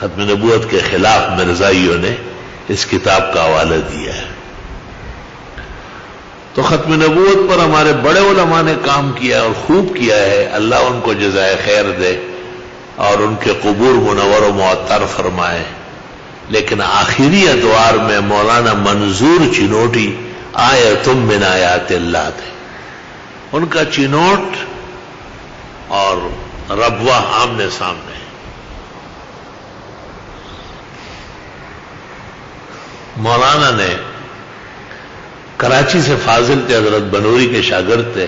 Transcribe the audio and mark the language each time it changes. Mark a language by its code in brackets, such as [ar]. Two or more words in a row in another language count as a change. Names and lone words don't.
[ur] ختم نبوت کے خلاف مرزائیوں نے اس کتاب کا حوالہ دیا ہے. تو ختم نبوت پر ہمارے بڑے علماء نے کام کیا اور خوب کیا ہے. اللہ ان کو جزائے خیر دے اور ان کے قبور منور و معطر فرمائے. لیکن آخری ادوار میں مولانا منظور چنوٹی [ar] آیتم من آیات اللہ [ur] تھے. ان کا چنوٹ اور ربوہ آمنے سامنے. مولانا نے کراچی سے فاضل تھے، حضرت بنوری کے شاگرد تھے.